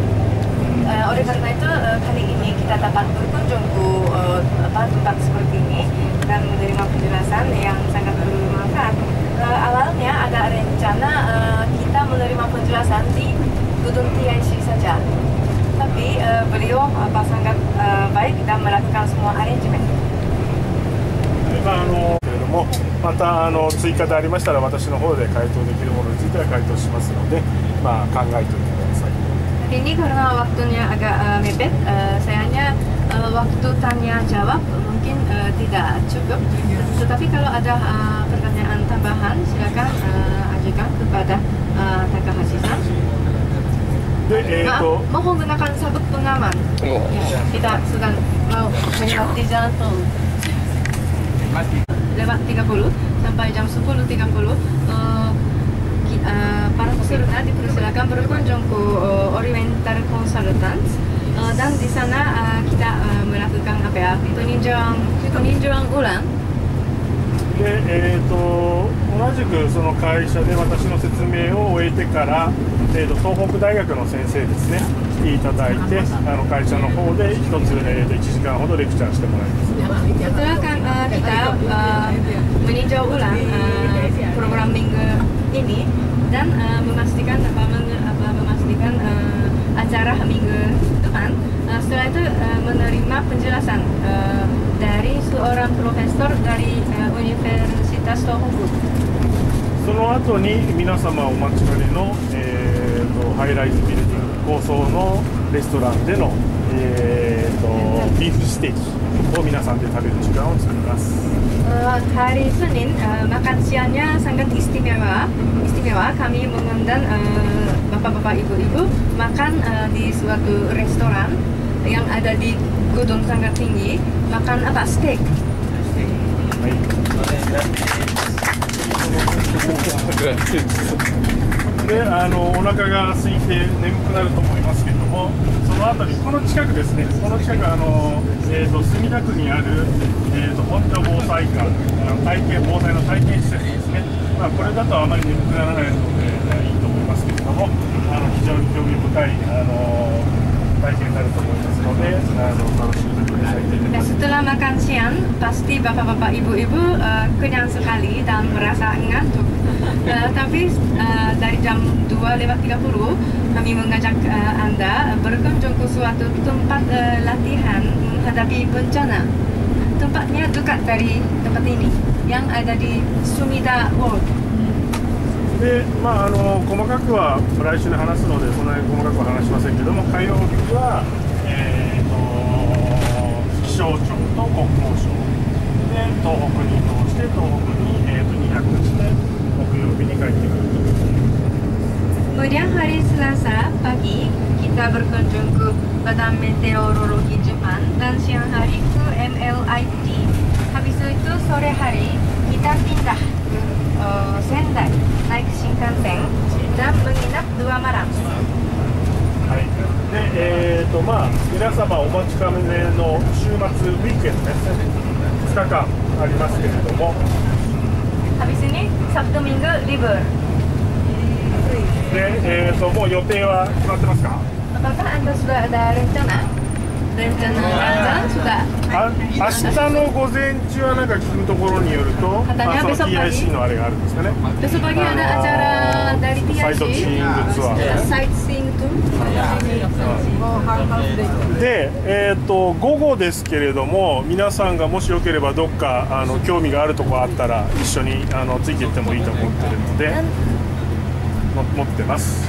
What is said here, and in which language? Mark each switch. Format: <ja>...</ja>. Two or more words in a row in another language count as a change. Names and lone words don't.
<id>Oleh karena itu kali ini kita dapat berkunjung ke tempat seperti ini dan menerima penjelasan yang sangat bermanfaat. Awalnya ada rencana kita menerima penjelasan di gedung TIC saja, tapi beliau sangat baik dan melakukan semua arrangement.</id> <ja>また追加でありましたら私の方で回答できるものについては回答しますので、考えておいてください。</ja> <id>Ini karena waktunya agak mepet, sayangnya waktu tanya jawab mungkin tidak cukup. Tetapi kalau ada pertanyaan tambahan, silakan ajukan kepada Takahashi-san. Mohon gunakan sabuk pengaman. Kita sedang mau melewati jalan tol. Lewat 30 sampai jam 10.30 para peserta dipersilakan berkunjung ke Oriental Consultants, dan di sana kita melakukan peninjauan ulang.</id> <ja>で同じくその会社で私の説明を終えてから、東北大学の先生ですね来ていただいて、会社の方で一つ、1時間ほどレクチャーしてもらいます。</ja> <id>Setelah kita meninjau ulang program minggu ini dan memastikan acara minggu depan, setelah itu menerima penjelasan dari seorang profesor dari Universitas Tohoku.</id> <ja>その後に皆様お待ちかねの、ハイライズビルディング高層のレストランでの、ビーフステーキを皆さんで食べる時間を作ります。</ja> <id>Hari Senin makan siangnya sangat istimewa. Kami mengundang bapak-bapak ibu-ibu makan di suatu restoran yang ada di gedung sangat tinggi. Makan steak.</id> <ja>でお腹が空いて眠くなると思いますけれども、その後にこの近くですね、この近く墨田区にある、本所防災館、防災の体験施設ですね、これだとあまり眠くならないのでいいと思いますけれども、非常に興味深い体験になると思いますので、楽しんでください。</ja> <id>Setelah makan siang, pasti bapak-bapak ibu-ibu kenyang sekali dan merasa ngantuk. Tapi dari jam 2:30 kami mengajak Anda berkunjung ke suatu tempat latihan menghadapi bencana. Tempatnya dekat dari tempat ini yang ada di Sumida World.</id> <ja>で細かくは来週に話すのでそんなに細かくは話しませんけども、火曜日は、気象庁と国交省で東北に移動して東北に、2泊して木曜日に帰ってくる。</ja> <id>Kemudian hari Selasa pagi kita berkunjung ke Badan Meteorologi Jepang dan siang hari ke MLIT. Habis itu sore hari kita pindah ke Sendai naik Shinkansen dan menginap 2 malam.</id> <ja>はい。で皆様お待ちかねの週末ウィークエンドですね。2日間ありますけれども。</ja> <id>Habis ini Sabtu Minggu libur.</id> <ja>でもう予定は決まってますか？</ja> <id>Apakah Anda sudah ada rencana? rencana jalan sudah.</id> <ja>明日の午前中はなんか聞くところによると、その TIC のあれがあるんですかね。</ja> <id>Besok pagi ada acara dari TIC.</id> <ja>サイトシーイングツアー。</ja> <en>Sightseeing tour.</en> <ja>で、午後ですけれども、皆さんがもしよければどっか興味があるところあったら一緒についていってもいいと思ってるので持ってます。</ja>